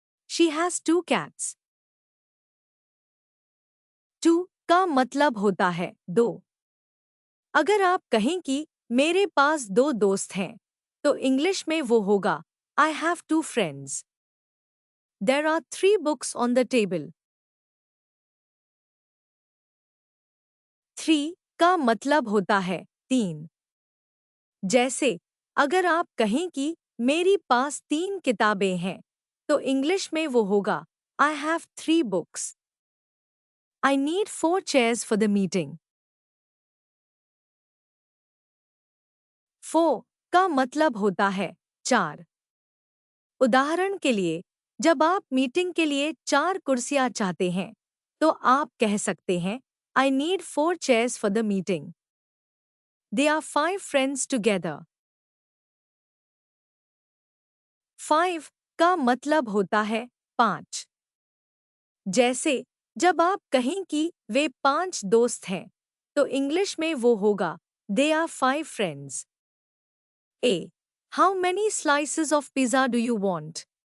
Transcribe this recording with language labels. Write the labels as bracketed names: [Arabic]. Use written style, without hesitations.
[English] She has 2 cats। [Hindi] 2 का मतलब होता है 2। अगर आप कहें कि मेरे पास 2 दोस्त हैं, तो इंग्लिश में वो होगा [English] I have 2 friends। There are 3 books on the table। [Hindi] 3 का मतलब होता है 3। जैसे अगर आप कहें कि मेरी पास 3 किताबें हैं, तो इंग्लिश में वो होगा [English] I have 3 books। I need 4 chairs for the meeting। [Hindi] 4 का मतलब होता है 4। उदाहरण के लिए, जब आप मीटिंग के लिए 4 कुर्सियां चाहते हैं, तो आप कह सकते हैं [English] I need 4 chairs for the meeting। They are 5 friends together। [Hindi] 5 का मतलब होता है 5। जैसे जब आप कहें कि वे 5 दोस्त हैं, तो इंग्लिश में वो होगा [English] They are 5 friends। A. How many slices of pizza do you want?